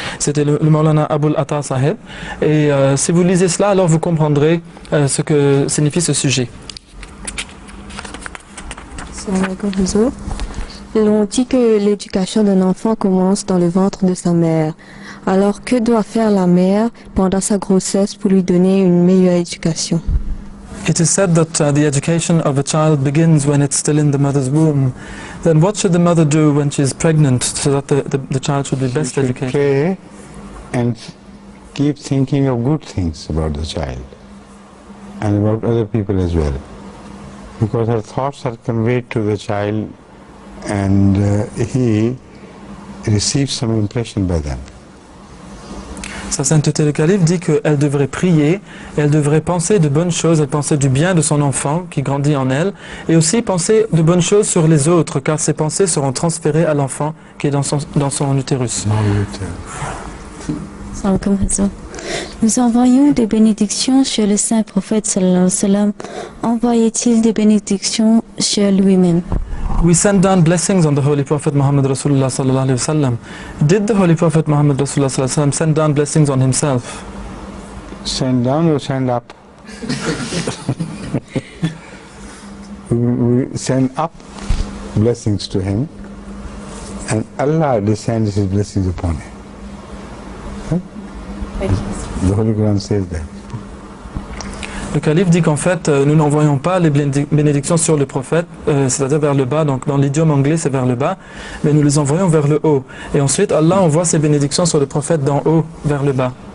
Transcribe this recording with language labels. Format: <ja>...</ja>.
<fr>C'était le Maulana Aboul Atta Sahib. Et si vous lisez cela, alors vous comprendrez ce que signifie ce sujet. L'on dit que l'éducation d'un enfant commence dans le ventre de sa mère. Alors que doit faire la mère pendant sa grossesse pour lui donner une meilleure éducation?</fr> <en>It is said that the education of a child begins when it's still in the mother's womb. Then what should the mother do when she is pregnant so that the child should be best educated? Pray and keep thinking of good things about the child and about other people as well, because her thoughts are conveyed to the child and he receives some impression by them.</en> <fr>Sa sainteté le calife dit qu'elle devrait prier, elle devrait penser de bonnes choses, elle penser du bien de son enfant qui grandit en elle, et aussi penser de bonnes choses sur les autres, car ses pensées seront transférées à l'enfant qui est dans son utérus. Nous envoyons des bénédictions sur le saint prophète sallallahu alayhi wa sallam. Envoyait-il des bénédictions sur lui-même?</fr> <en>We send down blessings on the Holy Prophet Muhammad Rasulullah sallallahu alayhi wa sallam. Did the Holy Prophet Muhammad Rasulullah sallallahu alayhi wa sallam send down blessings on himself? Send down or send up? We send up blessings to him, and Allah descends His blessings upon him. The Holy Quran says that.</en> <fr>Le calife dit qu'en fait, nous n'envoyons pas les bénédictions sur le prophète, c'est-à-dire vers le bas, donc dans l'idiome anglais c'est vers le bas, mais nous les envoyons vers le haut. Et ensuite, Allah envoie ses bénédictions sur le prophète d'en haut vers le bas.</fr>